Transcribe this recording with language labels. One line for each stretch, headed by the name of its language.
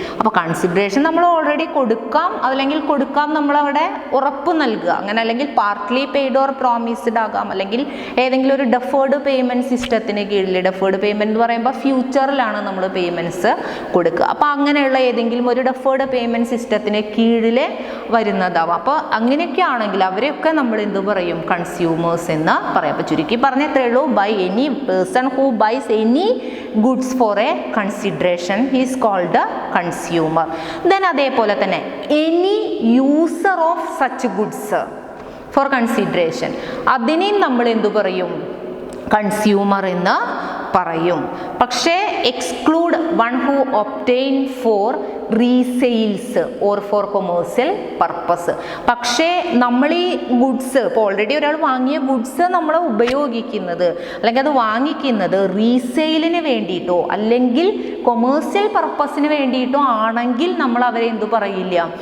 Malayalam: അപ്പോൾ കൺസിഡറേഷൻ നമ്മൾ ഓൾറെഡി കൊടുക്കാം, അല്ലെങ്കിൽ കൊടുക്കാം നമ്മളവിടെ ഉറപ്പ് നൽകുക, അങ്ങനെ അല്ലെങ്കിൽ പാർട്ട്ലി പെയ്ഡ് ഓർ പ്രോമിസ്ഡ് ആകാം, അല്ലെങ്കിൽ ഏതെങ്കിലും ഒരു ഡെഫേർഡ് പേയ്മെൻറ്റ് സിസ്റ്റത്തിന് കീഴിൽ. ഡെഫേർഡ് പേയ്മെൻറ്റ് എന്ന് പറയുമ്പോൾ ഫ്യൂച്ചറിലാണ് നമ്മൾ പേയ്മെൻറ്റ്സ് കൊടുക്കുക. അപ്പോൾ അങ്ങനെയുള്ള ഏതെങ്കിലും ഒരു ഡെഫേർഡ് പേയ്മെൻറ്റ് സിസ്റ്റത്തിന് കീഴിൽ വരുന്നതാവാം. അപ്പോൾ അങ്ങനെയൊക്കെ ആണെങ്കിൽ അവരെയൊക്കെ നമ്മൾ എന്ത് പറയും? കൺസ്യൂമേഴ്സ് എന്ന് പറയാം. അപ്പോൾ ചുരുക്കി പറഞ്ഞത്രേ ഉള്ളൂ,
English: By any person who buys any goods for a consideration he is called a consumer. Then
Malayalam: അതേപോലെ തന്നെ
English: any user of such goods for consideration,
Malayalam: അതിനെയും നമ്മൾ എന്തു പറയും? കൺസ്യൂമർ എന്ന് പറയും.
English: പക്ഷേ exclude one who obtain for resales or for commercial purpose.
Malayalam: പക്ഷേ നമ്മൾ ഈ ഗുഡ്സ്, ഇപ്പോൾ ഓൾറെഡി ഒരാൾ വാങ്ങിയ ഗുഡ്സ് നമ്മൾ ഉപയോഗിക്കുന്നത് അല്ലെങ്കിൽ അത് വാങ്ങിക്കുന്നത് റീസെയിലിന് വേണ്ടിയിട്ടോ അല്ലെങ്കിൽ കൊമേഴ്സ്യൽ പർപ്പസിന് വേണ്ടിയിട്ടോ ആണെങ്കിൽ നമ്മൾ അവരെ എന്തു പറയില്ല?